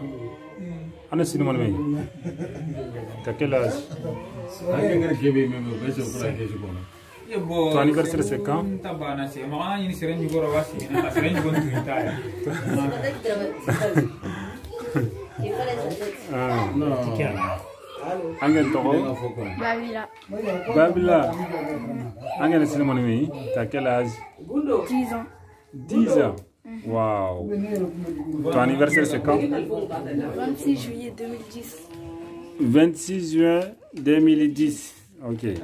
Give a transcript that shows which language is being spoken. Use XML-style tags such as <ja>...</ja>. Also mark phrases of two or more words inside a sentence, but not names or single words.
<fr>Anna Cinnamon. T'as quel âge? Ton anniversaire c'est quand? Angel Toro? Babila. Babila. Angel Cinnamon, t'as quel âge? 10 ans. 10 ans? Waouh! Ton anniversaire c'est quand? 26 juillet 2010. 26 juin 2010.</fr>